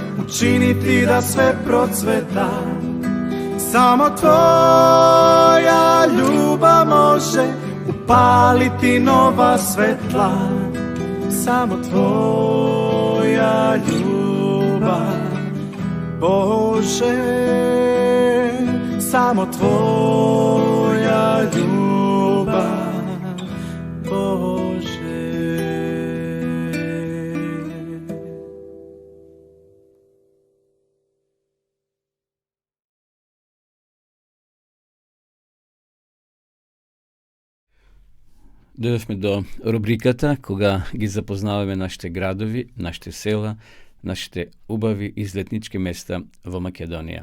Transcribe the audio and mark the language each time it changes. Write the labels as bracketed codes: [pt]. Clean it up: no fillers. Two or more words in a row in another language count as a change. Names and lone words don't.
[sr] učiniti da sve procveta. Samo tvoja ljubav može upaliti nova svetla. Samo tvoja ljubav, Bože, samo tvoja ljubav, Bože. [mk] Дойдохме до рубриката кога ги запознаваме нашите градови, нашите села, нашите убави излетнички места во Македонија.